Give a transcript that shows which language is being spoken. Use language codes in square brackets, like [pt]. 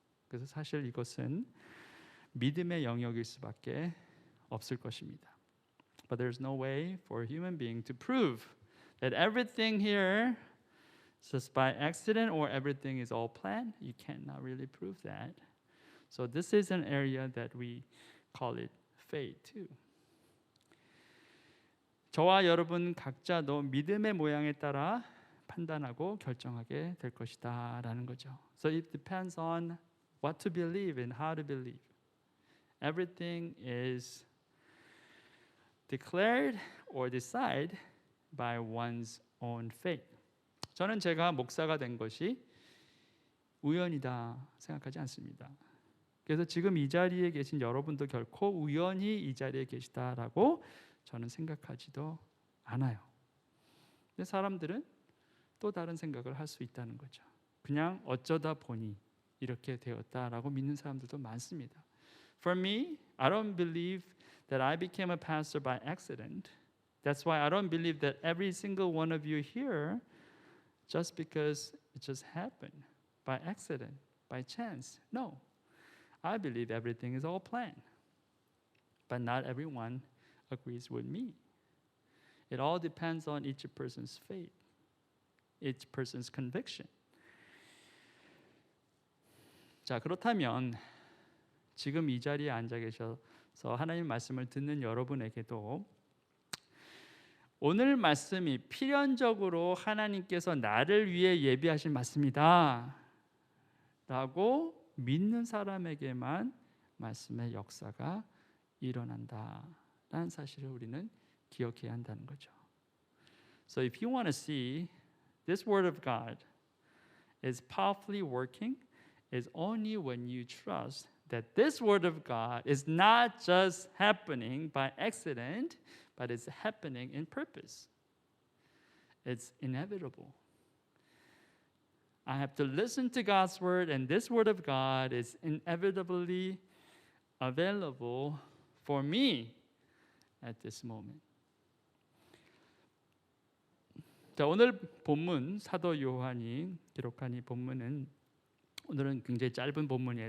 [ko] 그래서 사실 이것은 믿음의 영역일 수밖에 없을 것입니다. [en] But there's no way for a human being to prove that everything here is just by accident or everything is all planned. You cannot really prove that. So this is an area that we call it fate too. [ko] 저와 여러분 각자도 믿음의 모양에 따라 판단하고 결정하게 될 것이다라는 거죠. [en] So it depends on what to believe and how to believe. Everything is declared or decided by one's own fate. [ko] 저는 제가 목사가 된 것이 우연이다 생각하지 않습니다. 그래서 지금 이 자리에 계신 여러분도 결코 우연히 이 자리에 계시다라고 저는 생각하지도 않아요. 근데 사람들은 또 다른 생각을 할 수 있다는 거죠. 그냥 어쩌다 보니 이렇게 되었다라고 믿는 사람들도 많습니다. [en] For me, I don't believe that I became a pastor by accident. That's why I don't believe that every single one of you here just because it just happened by accident, by chance. No. I believe everything is all planned. But not everyone agrees with me. It all depends on each person's faith, each person's conviction. [ko] 자, 그렇다면 지금 이 자리에 앉아 계셔서 하나님 말씀을 듣는 여러분에게도 오늘 말씀이 필연적으로 하나님께서 나를 위해 예비하신 말씀이다 라고 믿는 사람에게만 말씀의 역사가 일어난다라는 사실을 우리는 기억해야 한다는 거죠. [en] So if you want to see this word of God is powerfully working, is only when you trust that this word of God is not just happening by accident, but it's happening in purpose. It's inevitable. I have to listen to God's word, and this word of God is inevitably available for me at this moment. [ko] 자, 오늘 본문 사도 요한이 기록한 이 본문은 오늘은 굉장히 짧은 본문이에요.